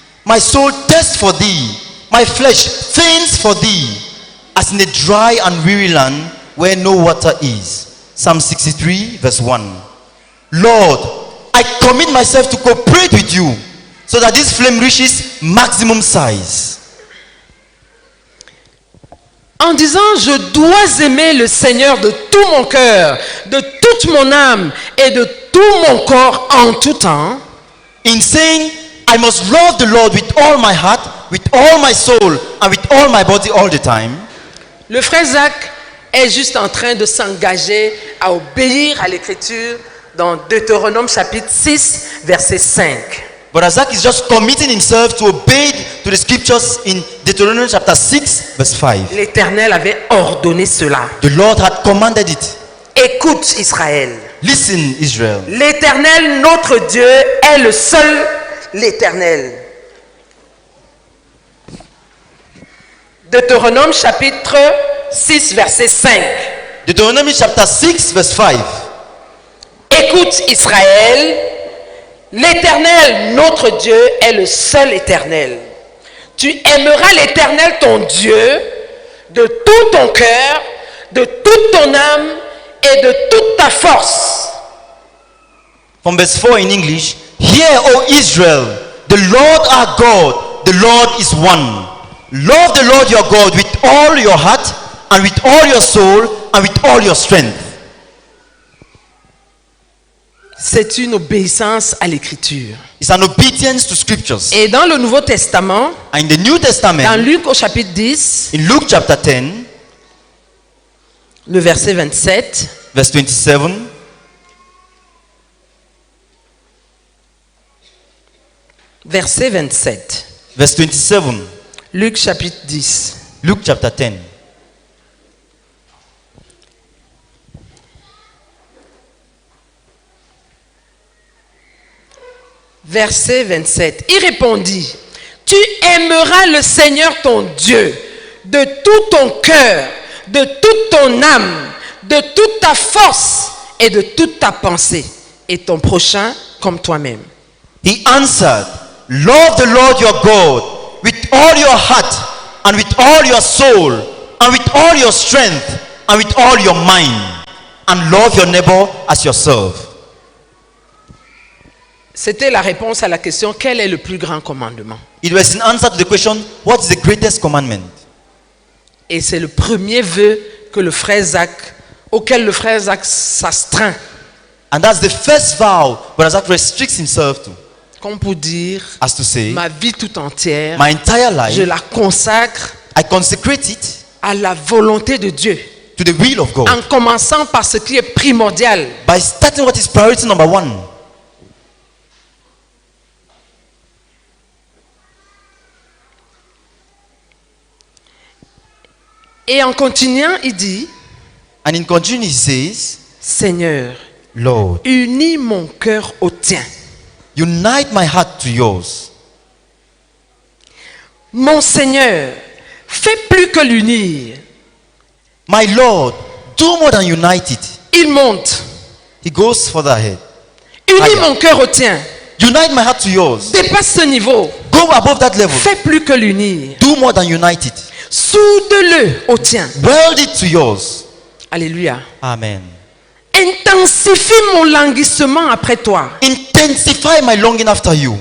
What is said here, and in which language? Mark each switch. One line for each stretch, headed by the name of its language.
English: My soul thirsts for thee, my flesh faints for thee, as in a dry and weary land where no water is. Psalm 63, verse 1. Lord, I commit myself to cooperate with you, so that this flame reaches maximum size.
French: En disant, je dois aimer le Seigneur de tout mon cœur, de toute mon âme et de tout mon corps en tout temps.
English: In saying, I must love the Lord with all my heart, with all my soul, and with all my body all the time.
French: Le frère Zach est juste en train de s'engager à obéir à l'écriture dans Deutéronome chapitre 6, verset 5.
English: But Isaac is just committing himself to obey to the scriptures in Deuteronomy chapter 6, verse 5.
French: L'Éternel avait ordonné cela.
English: The Lord had commanded it.
French: Écoute Israël.
English: Listen, Israel.
French: L'Éternel, notre Dieu, est le seul l'Éternel. Deutéronome chapitre 6, verset 5.
English: Deuteronomy chapter 6, verse 5.
French: Écoute Israël, l'Éternel, notre Dieu, est le seul Éternel. Tu aimeras l'Éternel, ton Dieu, de tout ton cœur, de toute ton âme et de toute ta force.
English: From verse 4 in English, hear, O Israel, the Lord our God, the Lord is one. Love the Lord your God with all your heart, and with all your soul, and with all your strength.
French: C'est une obéissance à l'écriture.
English: It's an obedience to scriptures.
French: Et dans le Nouveau Testament,
English: And in the New Testament,
French: dans Luc au chapitre 10,
English: in Luke chapter 10,
French: le verset 27,
English: verse 27,
French: verset 27,
English: verse 27,
French: Luc chapitre 10.
English: Luke chapter 10.
French: Verset 27. Il répondit, Tu aimeras le Seigneur ton Dieu de tout ton cœur, de toute ton âme, de toute ta force et de toute ta pensée, et ton prochain comme toi-même.
English: He answered, love the Lord your God with all your heart and with all your soul and with all your strength and with all your mind, and love your neighbor as yourself.
French: C'était la réponse à la question, quel est le plus grand commandement?
English: It was an answer to the question, what is the greatest commandment?
French: Et c'est le premier vœu que le frère Zach, auquel le frère Zach s'astreint,
English: And that's the first vow Brother Zach restricts himself to,
French: comme pour dire,
English: as to say,
French: ma vie tout entière,
English: my entire
French: je
English: life,
French: la consacre
English: I consecrate it
French: à la volonté de Dieu,
English: to the will of God,
French: en commençant par ce qui est primordial.
English: by starting what is priority number one.
French: Et en continuant, il dit,
English: And in continuing he says,
French: Seigneur,
English: Lord,
French: unis mon cœur au tien.
English: unite my heart to yours.
French: Mon Seigneur, fais plus que l'unir.
English: My Lord, do more than unite it.
French: Il monte.
English: He goes further ahead.
French: Unis Aïe. mon cœur au tien.
English: Unite my heart to yours.
French: Dépasse ce niveau.
English: Go above that level.
French: Fais plus que l'unir.
English: Do more than unite it.
French: Soude-le au tien.
English: Weld it to yours. Alléluia. Amen.
French: Intensifie mon languissement après toi.
English: Intensify my longing after you.